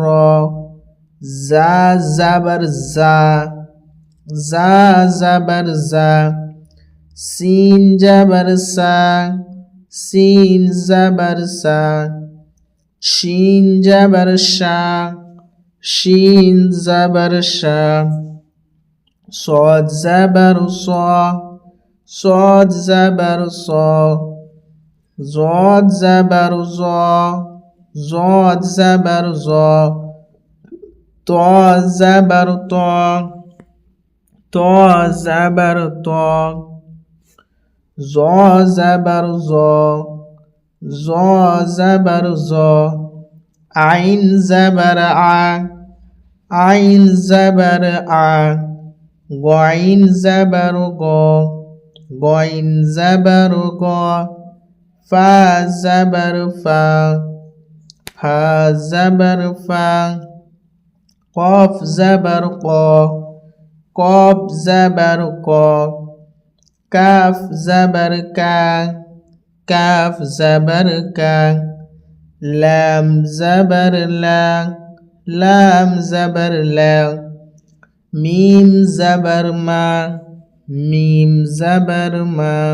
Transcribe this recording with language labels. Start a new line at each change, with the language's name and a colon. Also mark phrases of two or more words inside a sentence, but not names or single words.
Bangla: জা জবর জা, জা জবর জা, সিন জবর সা, সিন জবর সা, শিন জবর শা, শিন জবর শা,
Urdu: صاد زبر صا، صاد زبر صا، زاد زبر زا، زاد زبر زا، طا زبر طا، طا زبر طا، زا زبر زا، زا زبر زا، عين زبر ع، عين زبر ع،
Bangla: গইন জবর গ, গইন জবর গ, ফা জবর ফা, ফা জবর ফা, কফ জবর ক, কফ জবর ক, কাফ জবর কা, কাফ জবর কা, লাম জবর লা, লাম জবর লা, মিম জবর মা, মিম জবর মা,